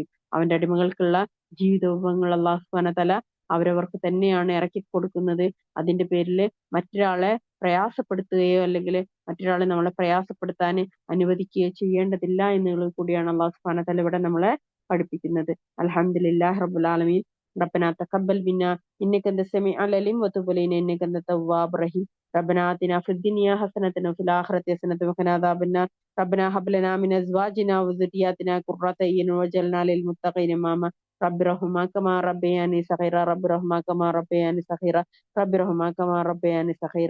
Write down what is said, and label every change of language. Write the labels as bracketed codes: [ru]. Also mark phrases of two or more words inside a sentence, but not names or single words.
[ml] അവന്റെ അടിമകൾക്കുള്ള ജീവിത വിഭവങ്ങൾ [ar] الله سبحانه وتعالى [ml] അവരവർക്ക് തന്നെയാണ് ഇറക്കി കൊടുക്കുന്നത്. അതിന്റെ പേരിൽ മറ്റൊരാളെ പ്രയാസപ്പെടുത്തുകയോ അല്ലെങ്കിൽ മറ്റൊരാളെ നമ്മളെ പ്രയാസപ്പെടുത്താൻ അനുവദിക്കുകയോ ചെയ്യേണ്ടതില്ല എന്നുള്ളത് കൂടിയാണ് [ar] الله سبحانه وتعالى [ml] ഇവിടെ നമ്മളെ പഠിപ്പിക്കുന്നത്. [ar] الحمد لله رب العالمين. ربنا تقبل منا إنك أنت السميع العليم وتب علينا إنك أنت التواب الرحيم. ربنا آتنا في الدنيا حسنة وفي الآخرة حسنة وقنا عذاب النار. ربنا هب لنا من أزواجنا وذرياتنا قرة أعين واجعلنا للمتقين إماما. رب ارحمهما كما ربياني صغيرا رب ارحمهما كما ربياني صغيرا رب ارحمهما كما ربياني صغيرا.